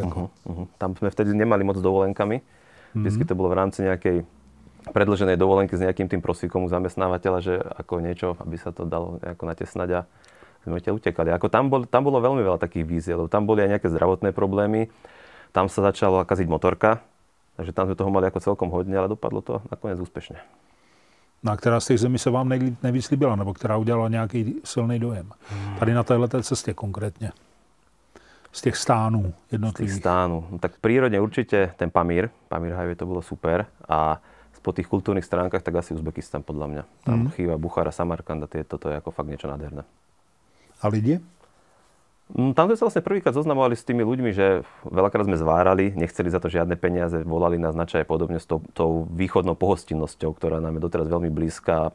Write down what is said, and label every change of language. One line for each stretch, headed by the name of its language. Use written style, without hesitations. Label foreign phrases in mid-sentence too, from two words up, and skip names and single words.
Slovak: Tam sme vtedy nemali moc dovolenkami. Vždycky to bolo v rámci nejakej predĺženej dovolenky s nejakým tým prosíkom u zamestnávateľa, že ako niečo, aby sa to dalo nejako natesnať a sme odtiaľ utekali. Ako tam bolo veľmi veľa takých víziev, tam boli aj nejaké zdravotné problémy. Tam sa začala kaziť motorka, takže tam sme toho mali ako celkom hodne, ale dopadlo to nakoniec úspešne.
Czech: No a která z těch zemí se vám nejvíc líbila, nebo která udělala nějaký silný dojem? Tady na této cestě konkrétně. Z těch stánů jednotlivých. Z těch stánů. No,
Slovak: tak v prírode určite ten Pamír Highway, to bolo super. A po tých kultúrnych stránkach tak asi Uzbekistan podľa mňa. Tam Chýva, Buchara, Samarkanda, toto je ako fakt niečo nádherné.
Czech: A lidi?
Slovak: Tam sme sa vlastne prvýkrát zoznamovali s tými ľuďmi, že veľakrát sme zvárali, nechceli za to žiadne peniaze, volali nás na čaj podobne s tou východnou pohostinnosťou, ktorá nám je doteraz veľmi blízka.